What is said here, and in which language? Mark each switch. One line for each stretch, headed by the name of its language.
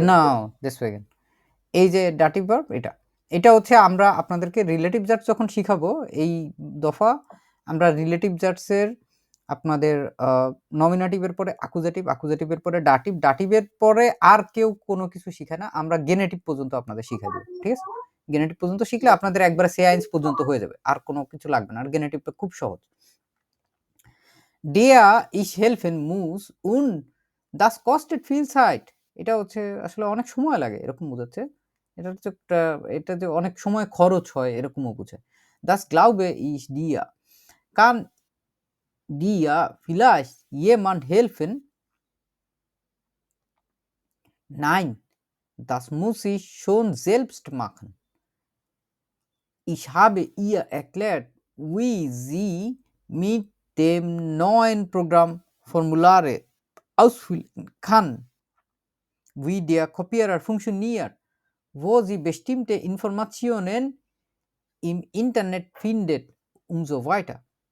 German: genau deswegen
Bangla: এই যে dative verb এটা হচ্ছে আমরা আপনাদেরকে রিলেটিভ জার্স যখন শিখাবো এই দফা আমরা রিলেটিভ জার্সের আপনাদের নমিনেটিভের পরে অ্যাকুজেটিভ, অ্যাকুজেটিভের পরে ডাটিভ, ডাটিভের পরে আর কেউ কোনো কিছু শিখায় না, আমরা গেনেটিভ পর্যন্ত আপনাদের শিখাই দেব। ঠিক আছে, গেনেটিভ পর্যন্ত শিখলে আপনাদের একবারে সেয়াইন্স পর্যন্ত হয়ে যাবে, আর কোনো কিছু লাগবে না। আর গেনেটিভটা খুব সহজ।
German: Der ich helfen muss und das kostet viel Zeit,
Bangla: এটা হচ্ছে আসলে অনেক সময় লাগে এরকম বোঝাচ্ছে। এটা হচ্ছে এটা যে অনেক সময় খরচ হয় এরকমও বোঝায়।
German: Das glaube ich dir, kann dir vielleicht jemand helfen? Nein, das muss ich schon selbst machen. Ich habe ihr erklärt, wie sie mit dem neuen Programm Formulare ausfüllen kann, wie der Kopierer funktioniert, wo sie bestimmte Informationen im Internet findet und so weiter.